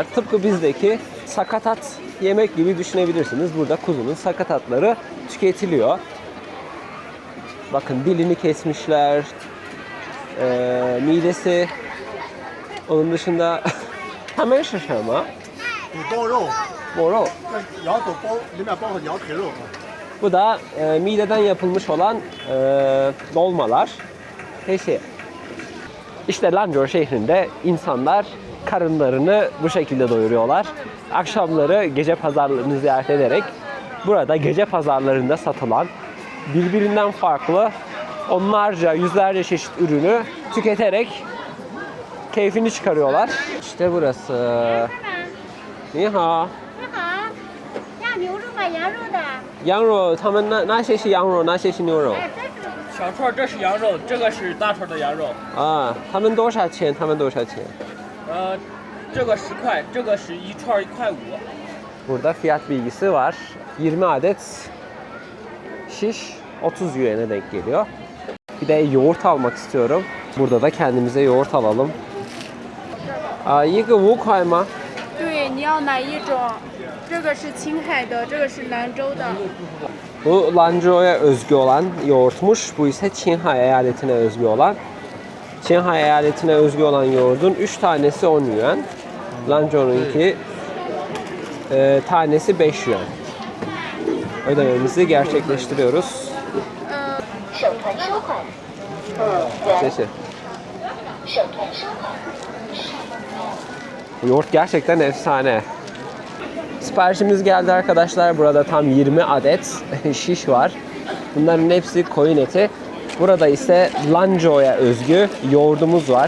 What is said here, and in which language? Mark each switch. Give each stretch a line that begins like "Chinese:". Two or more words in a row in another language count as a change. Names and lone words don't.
Turkish: Tıpkı bizdeki sakatat yemek gibi düşünebilirsiniz. Burada kuzunun sakatatları tüketiliyor. Bakın dilini kesmişler, midesi. Onun dışında hemen şaşırma.
Chinese: 肚包肉， Moro. 这羊肚包里面包括羊腿肉。
Turkish: Bu da mideden yapılmış olan dolmalar. Neyse. İşte Lanzhou şehrinde insanlar karınlarını bu şekilde doyuruyorlar. Akşamları gece pazarlarını ziyaret ederek burada gece pazarlarında satılan birbirinden farklı onlarca, yüzlerce çeşit ürünü tüketerek keyfini çıkarıyorlar. İşte burası.
Chinese: 你好. 要牛肉吗？羊肉的。羊肉，他们哪些是羊肉，哪些是牛肉？小串这是羊肉，这个是大串的羊肉。啊，他们多少钱？他们多少钱？这个10块，这个是一串1块5。
Turkish: Burada fiyat bilgisi var. 20 adet şiş 30 yuan'e denk geliyor. Bir de yoğurt almak istiyorum. Burada da kendimize yoğurt alalım.
Chinese: 一个5块吗？对，你要哪一种？这个是青海的，这个是兰州的。
Turkish: Bu Lanzhou'ya özgü olan yoğurtmuş. Bu ise Çinhai eyaletine özgü olan. Çinhai eyaletine özgü olan yoğurdun 3 tanesi 10 yuan. Lanzhou'nunki tanesi 5 yuan. Ödememizi gerçekleştiriyoruz.
Chinese: 手团收款谢谢.
Turkish: Bu yoğurt gerçekten efsane. Siparişimiz geldi arkadaşlar. Burada tam 20 adet şiş var. Bunların hepsi koyun eti. Burada ise Lanzhou'ya özgü yoğurdumuz var.